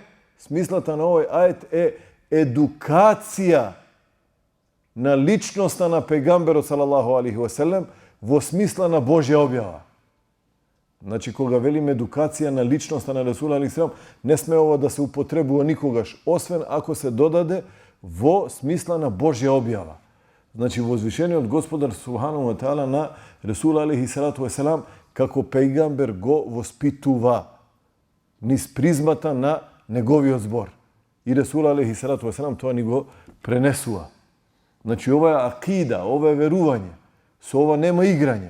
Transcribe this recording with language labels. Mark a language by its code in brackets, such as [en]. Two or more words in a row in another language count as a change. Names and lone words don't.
[mk] Смислата на овој ајет е едукација на личноста на пегамберот [ar] صلى الله عليه وسلم [mk] во смисла на Божја објава. Значи, кога велиме едукација на личноста на Ресул [ar] عليه السلام, [mk] не сме ова да се употребува никогаш, освен ако се додаде во смисла на Божја објава. Значи, возвишениот Господар [ar] سبحانه وتعالى [mk] на Ресул [ar] عليه الصلاة والسلام [mk] како пегамбер го воспитува низ призмата на неговиот збор. И Ресул [ar] عليه الصلاة والسلام [mk] тоа ни го пренесува. Значи, ова е акида, ова е верување. Со ова нема играње.